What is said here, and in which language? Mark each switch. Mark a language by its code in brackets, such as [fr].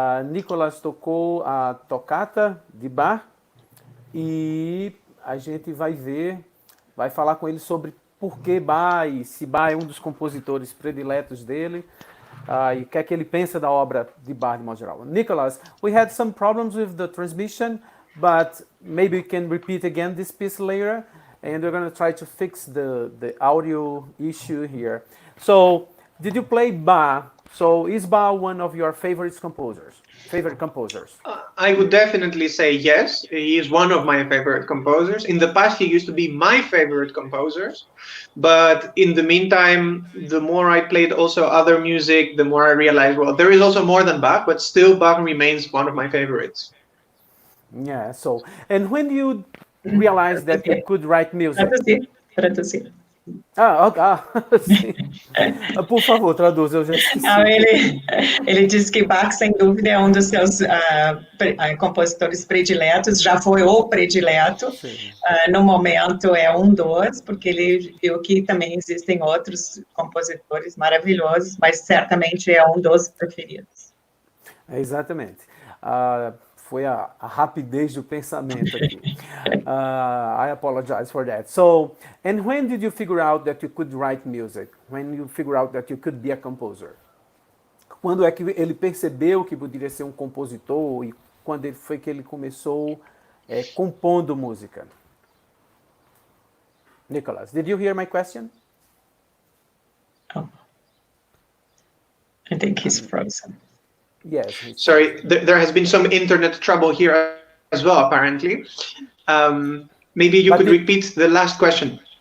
[pt] Nicolas tocou a tocata de Bach e a gente vai falar com ele sobre por que Bach e se Bach é um dos compositores prediletos dele. E o que é que ele pensa da obra de Bach de modo geral. [en] Nicholas, we had some problems with the transmission, but maybe we can repeat again this piece later, and we're going to try to fix the audio issue here. So, did you play Bach? So, is Bach one of your favorite composers? I would definitely say yes. He is one of my favorite composers. In the past, he used to be my favorite composers. But in the meantime, the more I played also other music, the more I realized, well, there is also more than Bach, but still Bach remains one of my favorites. Yeah, so, and when do you realize that you could write music? [pt] Traduzir. Sim. Por favor, traduz, eu já esqueci. Não, ele diz que Bach, sem dúvida, é um dos seus compositores prediletos, já foi o predileto, no momento é um dos, porque ele viu que também existem outros compositores maravilhosos, mas certamente é um dos preferidos. Exatamente. Foi a rapidez do pensamento aqui. [en] I apologize for that. So, and when did you figure out that you could write music? When you figure out that you could be a composer? [pt] Quando é que ele percebeu que poderia ser um compositor e quando foi que ele começou compondo música? [en] Nicholas, did you hear my question? Oh. I think he's frozen. Yes. Sorry, there has been some internet trouble here as well, apparently. Maybe you could repeat the last question.